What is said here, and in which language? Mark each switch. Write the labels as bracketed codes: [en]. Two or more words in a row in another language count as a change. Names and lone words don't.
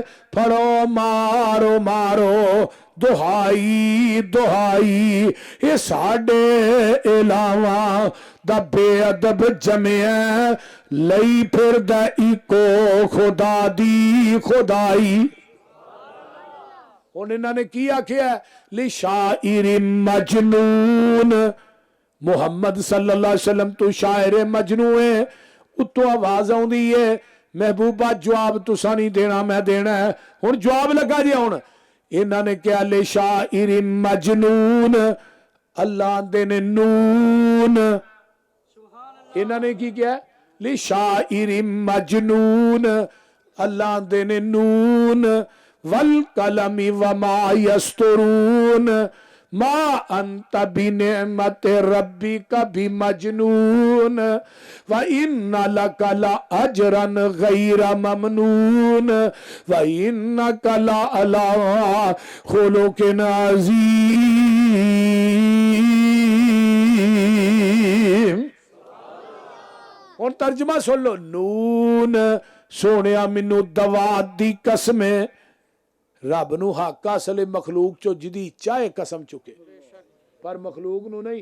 [pa] ਫੜੋ ਮਾਰੋ ਮਾਰੋ ਦੁਹਾਈ ਦੁਹਾਈ, ਏ ਸਾਡੇ ਇਲਾਵਾ ਦਾ ਬੇਅਦਬ ਜੰਮਿਆ ਲਈ ਫਿਰਦਾ ਇੱਕੋ ਖ਼ੁਦਾ ਦੀ ਖ਼ੁਦਾਈ। ਹੁਣ ਇਨ੍ਹਾਂ ਨੇ ਕੀ ਆਖਿਆ? [ar] لشاعر مجنون, [pa] मुहम्मद [ar] صلى الله عليه وسلم [pa] ਤੂੰ ਸ਼ਾਇਰ ਮਜਨੂੰ ਹੈ। ਉੱਤੋਂ ਆਵਾਜ਼ ਆਉਂਦੀ ਹੈ ਮਹਿਬੂਬਾ ਜਵਾਬ ਤੁਸਾਂ ਨਹੀਂ ਦੇਣਾ, ਮੈਂ ਦੇਣਾ ਹੈ। ਹੁਣ ਜਵਾਬ ਲੱਗਾ ਜੀ। ਹੁਣ ਇਨ੍ਹਾਂ ਨੇ ਕਿਆ? [ar] لشاعر مجنون, [pa] ਅੱਲ੍ਹਾ ਦੇ ਨੇ ਨੂਨ। ਇਨ੍ਹਾਂ ਨੇ ਕੀ ਕਿਆ? [ar] لشاعر مجنون, [pa] ਅੱਲ੍ਹਾ ਦੇ ਨੇ ਨੂਨ। [ar] والقلم وما يسطرون ما أنت بنعمة ربك بمجنون وإن لك لأجرا غير ممنون وإنك لعلى خلق عظيم. [pa] ਹੁਣ ਤਰਜਮਾ ਸੁਣ ਲੋ। ਨੂਨ ਸੋਹਣਿਆ ਮੈਨੂੰ ਦਵਾਤ ਦੀ ਕਸਮ ਹੈ। ਰੱਬ ਨੂੰ ਹੱਕ ਅਸਲੇ ਮਖ਼ਲੂਕ ਚੋਂ ਜੀਦੀ ਚਾਹੇ ਕਸਮ ਚੁੱਕੇ, ਪਰ ਮਖ਼ਲੂਕ ਨੂੰ ਨਹੀਂ।